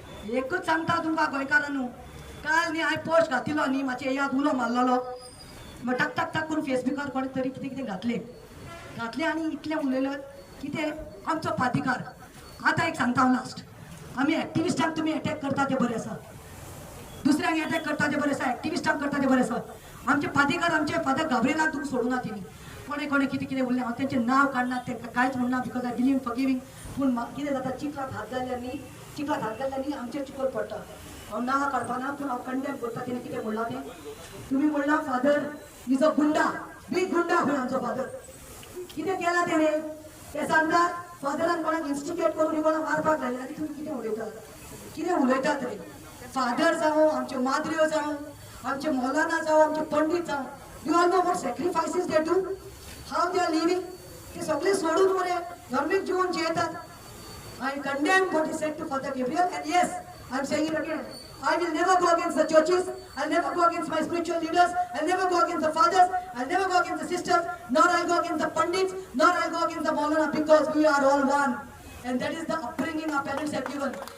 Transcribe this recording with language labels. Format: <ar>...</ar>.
<kok>एकूच सांगता तुमकां गोंयकारांनो, काल न्ही हांवें पोस्ट घातिल्लो न्ही, मातशें याद उलो मारलेलो. मग टक टक टक करून फेसबुकार कोणी तरी कितें घातले आनी इतलें उलयलें. कितें? आमचो प्राधिकार. आतां एक सांगता हांव लास्ट. आमी एक्टिविस्टांक तुमी अटॅक करता ते बरें आसा, दुसऱ्यांक अटॅक करता ते बरें आसा, एक्टिविस्टांक करता ते बरें आसा. आमचे प्राधिकार, आमचे फादर गाब्रिएलाक तुमी सोडूना तेणी. कोणे कितें उरलें हांव तेंचें नांव काडना, तेंकां कांयच म्हणना</kok> <en>Because I believe in forgiving.</en> <kok>पूण कितें जाता, चिखलात हात घाल्ल्यानी आमचेर चिखल पडटा. हांव नांव काडपाना, पूण हांव कंडेम करता. तेणें कितें म्हणलां तें तुमी म्हणलां</kok> <en>father is a goonda, big goonda</en> <kok>खंय आमचो फादर. कितें केलां तेणें? ते सांगतात फादरान कोणाक इन्स्टिगेट करून कोणाक मारपाक लायलें. तुमी कितें उलयतात रे? फादर जावं, आमच्यो माद्र्यो जावं, आमचे मौलाना जावं आमचे पंडित जावं</kok> <en>you all know what sacrifices they do how they are living</en> <kok>ते सगळे सोडून मरे धार्मिक जीवन जियेतात</kok> <en>I condemn what he said to Father Gabriel, and yes, I'm saying it again. I will never go against the churches. I'll never go against my spiritual leaders. I'll never go against the fathers. I'll never go against the sisters. Nor I'll go against the pandits. Nor I'll go against the Maulana, because we are all one. And that is the upbringing our parents have given.</en>